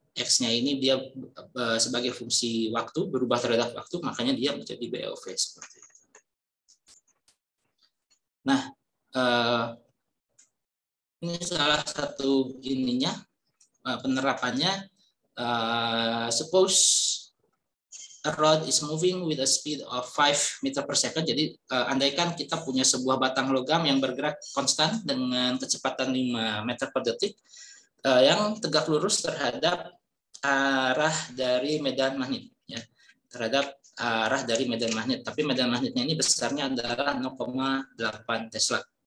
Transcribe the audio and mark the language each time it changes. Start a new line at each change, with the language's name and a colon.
Indonesian: X-nya ini dia sebagai fungsi waktu, berubah terhadap waktu, makanya dia menjadi BLV seperti itu. Nah, ini salah satu ininya, penerapannya.
English: Suppose a rod is moving with a speed of 5 meter per second.
Indonesian: Jadi andaikan kita punya sebuah batang logam yang bergerak konstan dengan kecepatan 5 meter per detik, yang tegak lurus terhadap arah dari medan magnet, ya, terhadap arah dari medan magnet. Tapi medan magnetnya ini besarnya adalah 0,8 Tesla.